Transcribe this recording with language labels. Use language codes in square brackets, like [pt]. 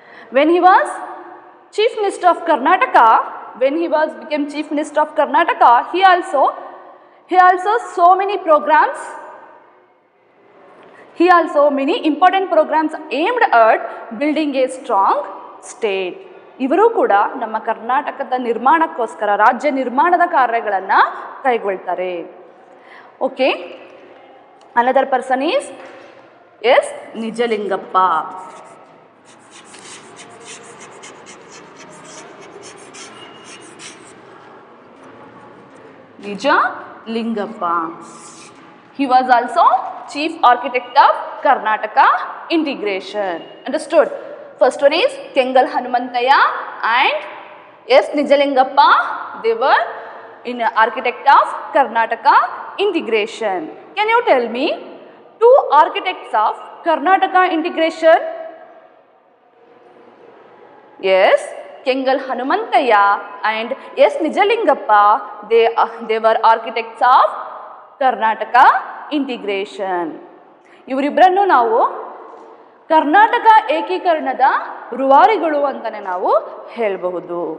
[en] When he was chief minister of Karnataka, became chief minister of Karnataka, he also so many programs. He also many important programs aimed at building a strong state. [kn] ಇವರು ಕೂಡ ನಮ್ಮ ಕರ್ನಾಟಕದ ನಿರ್ಮಾಣಕ್ಕೋಸ್ಕರ ರಾಜ್ಯ ನಿರ್ಮಾಣದ ಕಾರ್ಯಗಳನ್ನು ಕೈಗೊಳ್ತಾರೆ. [en] Okay, another person is S Nijalingappa. Nijalingappa. He was also chief architect of Karnataka integration. Understood? First one is Kengal Hanumantaya and S. Nijalingappa. They were in architect of Karnataka integration. Can you tell me two architects of Karnataka integration? Yes, Kengal Hanumantaya and S. Nijalingappa. They were architects of Karnataka integration. [kn] ಇವರಿಬ್ಬರನ್ನು ನಾವು ಕರ್ನಾಟಕ ಏಕೀಕರಣದ ರೂವಾರಿಗಳು ಅಂತಲೇ ನಾವು ಹೇಳಬಹುದು.